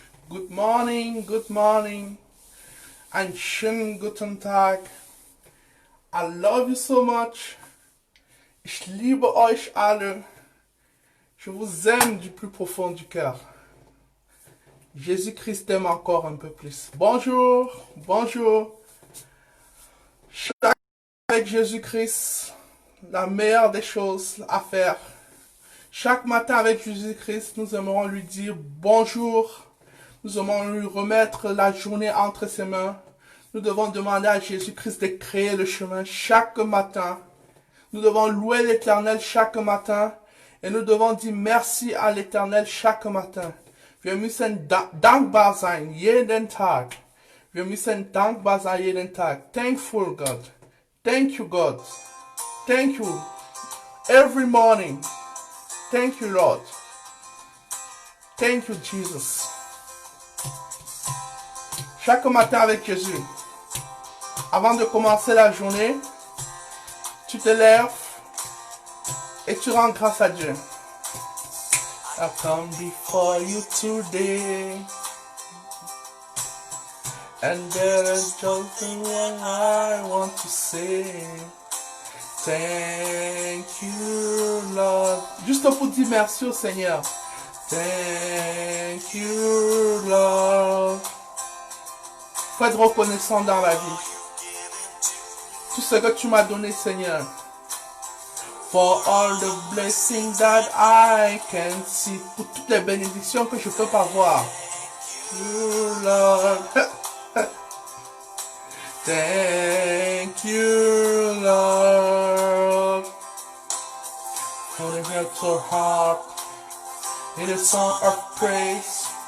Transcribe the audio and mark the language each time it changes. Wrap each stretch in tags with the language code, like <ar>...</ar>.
<en>Good morning, good morning.</en> <de>Einen schönen guten Tag.</de> <en>I love you so much.</en> <de>Ich liebe euch alle.</de> <fr>Je vous aime du plus profond du cœur. Jésus-Christ t'aime encore un peu plus. Bonjour, bonjour. Chaque avec Jésus-Christ, la meilleure des choses à faire. Chaque matin avec Jésus-Christ, nous aimerons lui dire bonjour. Nous aimons lui remettre la journée entre ses mains. Nous devons demander à Jésus-Christ de créer le chemin chaque matin. Nous devons louer l'Éternel chaque matin. Et nous devons dire merci à l'Éternel chaque matin.</fr> <de>Wir müssen dankbar sein, jeden Tag. Wir müssen dankbar sein, jeden Tag.</de> <en>Thankful God. Thank you, God. Thank you. Every morning. Thank you, Lord. Thank you, Jesus.</en> <fr>Chaque matin avec Jésus, avant de commencer la journée, tu te lèves et tu rends grâce à Dieu.</fr> <en>I come before you today, and there is just one I want to say. Thank you, Lord.</en> <fr>Juste pour dire merci au Seigneur.</fr> <en>Thank you, Lord.</en> <fr>Faut être reconnaissant dans la vie. Tout ce que tu m'as donné, Seigneur.</fr> <en>For all the blessings that I can see.</en> <fr>Pour toutes les bénédictions que je peux pas voir.</fr> <en>You, Lord. Thank you, Lord. For the heart to heart. In a song of praise.</en>